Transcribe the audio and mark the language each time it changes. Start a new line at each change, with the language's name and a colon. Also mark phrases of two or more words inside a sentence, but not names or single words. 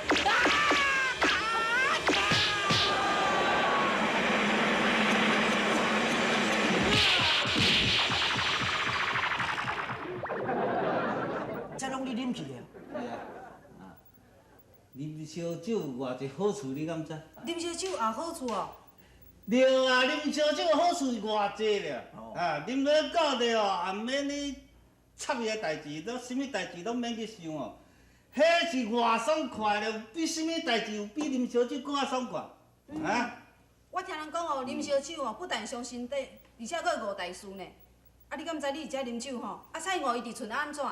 Min Nan Chinese: 这拢你啉去的？是啊，啉烧酒偌济好处，你敢知？啉烧酒也好处哦。对啊，啉烧酒好处偌济了。啊，啉了够了哦，也免你插伊个代志，都什么代志拢免去想哦。迄是偌爽快了，比什么代志有比啉烧酒更较爽快？啊？我听人讲哦，啉烧酒哦，不但伤身体，而且佫误大事呢。啊，你敢知你伫遮啉酒吼？啊，蔡五伊伫厝安怎？